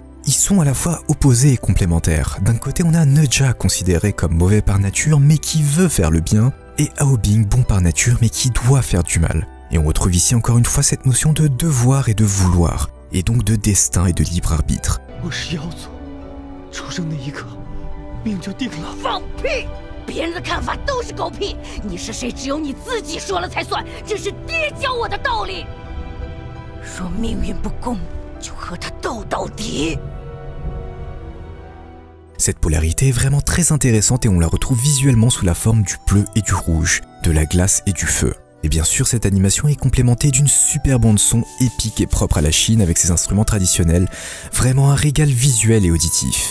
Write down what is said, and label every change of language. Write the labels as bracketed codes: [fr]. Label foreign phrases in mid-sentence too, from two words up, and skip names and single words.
[fr] Ils sont à la fois opposés et complémentaires. D'un côté on a Nedja considéré comme mauvais par nature mais qui veut faire le bien, et Hao Bing bon par nature mais qui doit faire du mal. Et on retrouve ici encore une fois cette notion de devoir et de vouloir, et donc de destin et de libre arbitre. [zh] 我是妖族，出生那一刻，命就定了。放屁！别人的看法都是狗屁，你是谁只有你自己说了才算，这是爹教我的道理。若命运不公，就和他斗到底。 [fr] Cette polarité est vraiment très intéressante et on la retrouve visuellement sous la forme du bleu et du rouge, de la glace et du feu. Et bien sûr, cette animation est complémentée d'une super bande son épique et propre à la Chine avec ses instruments traditionnels, vraiment un régal visuel et auditif.